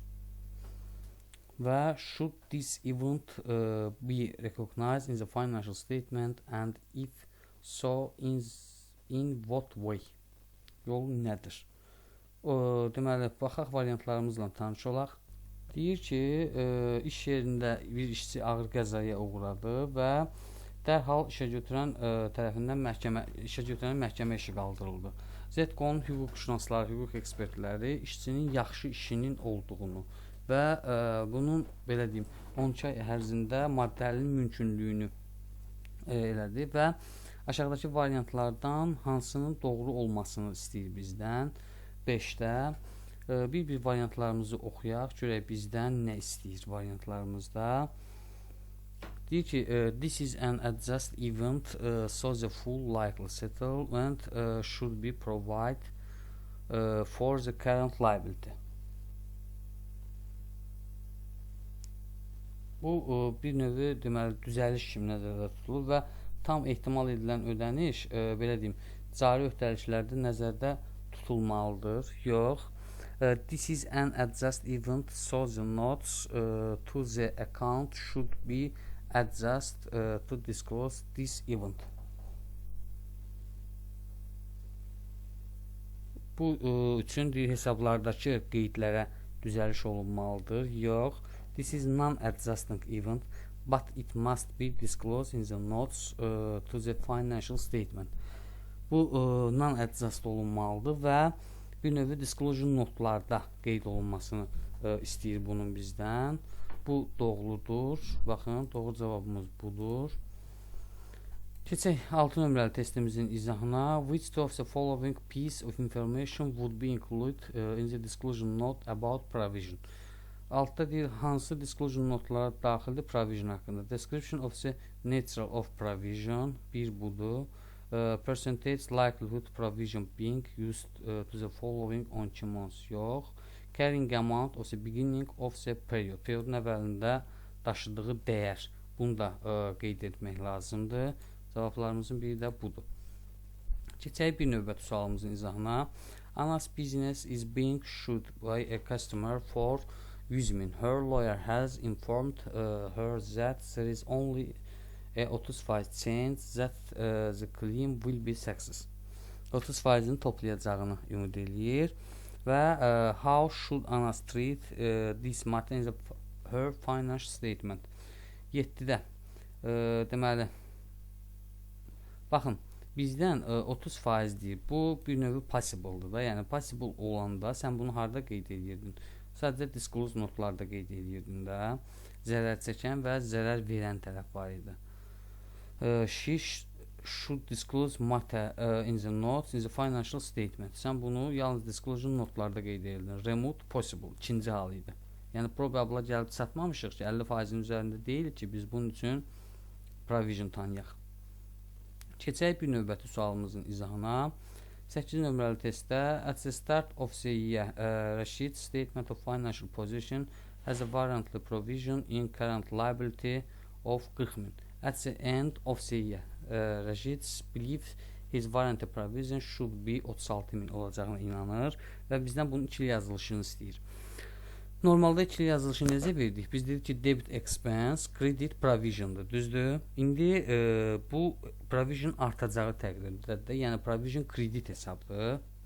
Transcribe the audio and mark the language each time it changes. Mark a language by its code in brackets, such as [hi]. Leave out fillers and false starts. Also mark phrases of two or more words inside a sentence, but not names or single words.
[en] Və should this event be recognized in the financial statement and if so, in what way? [az] Yolu nədir? Deməli, baxaq variantlarımızla tanış olaq. Deyir ki, iş yerində bir işçi ağır qəzaya uğradı və dərhal işə götürən tərəfindən məhkəmə işi qaldırıldı. ZCO'nun hüquqşünasları, hüquq ekspertləri işçinin yaxşı işinin olduğunu və bunun, belə deyim, 12 ay ərzində maddəlinin mümkünlüyünü elədi və aşağıdakı variantlardan hansının doğru olmasını istəyir bizdən. 5-də bir variantlarımızı oxuyaq, görək bizdən nə istəyir variantlarımızda. Deyir ki, [en] this is an adjust event, so the full likely settlement should be provided for the current liability. [az] Bu bir növü deməli düzəliş kimi nəzərdə tutulur və tam ehtimal edilən ödəniş, belə deyim, cari öhdəliklərdə nəzərdə tutulmalıdır. Yox. [en] This is an adjust event, so the notes to the account should be adjust to disclose this event. [az] Bu üçün hesablardakı qeydlərə düzəliş olunmalıdır. Yox. [en] This is non-adjusting event, but it must be disclosed in the notes to the financial statement. [az] Bu non-adjust olunmalıdır və bir növü disclosure notlarda qeyd olunmasını istəyir bunun bizdən. Bu doğrudur. Baxın, doğru cavabımız budur. Keçək 6 nömrəli testimizin izahına. [en] Which of the following piece of information would be included in the disclosure note about provision? [az] Altda deyir hansı disclosure notlara daxildir provision haqqında. [en] Description of the nature of provision [az] bir budur. [en] Percentage likelihood provision being used to the following 12 months yox. Carrying amount of the beginning of the period. [az] Periodun əvvəlində daşıdığı dəyər. Bunu da qeyd etmək lazımdır. Cavablarımızın biri də budur. Keçək bir növbəti sualımızın izahına. [en] Anna's business is being sued by a customer for using. Her lawyer has informed her that there is only a 35 chance that the claim will be success. [az] 30%-ni toplayacağını ümid eləyir və [en] how should Anna treat this matter in her financial statement. [az] 7-də deməli baxın bizdən 30% deyir. Bu bir növ possible-dır da. Yəni possible olanda sən bunu harda qeyd edirdin? Sadəcə disclosure notlarda qeyd edirdin də. Zərər çəkən və zərər verən tərəf var idi. [en] She should disclose matter in the notes in the financial statement. [az] Sən bunu yalnız disclosure notlarda qeyd edirdin. [en] Remote possible [az] ikinci hal idi. Yəni probable-a gəlib çatmamışıq ki, 50%-in üzərində deyil ki, biz bunun üçün provision tanıyaq. Keçək bir növbəti sualımızın izahına. [en] 8 [az] nömrəli testdə [en] at the start of the year, Rashid statement of financial position has a warranty provision in current liability of 40.000. At the end of the year, Rashid believes his warranty provision should be 36.000 [az] olacağına inanır və bizdən bunun ikili yazılışını istəyir. Normalda ikili yazılışı necə verdik? Biz dedik ki, [en] debit expense, credit provision'dır, [az] düzdür? İndi bu provision artacağı təqdirdə də, yəni provision kredit hesabdır.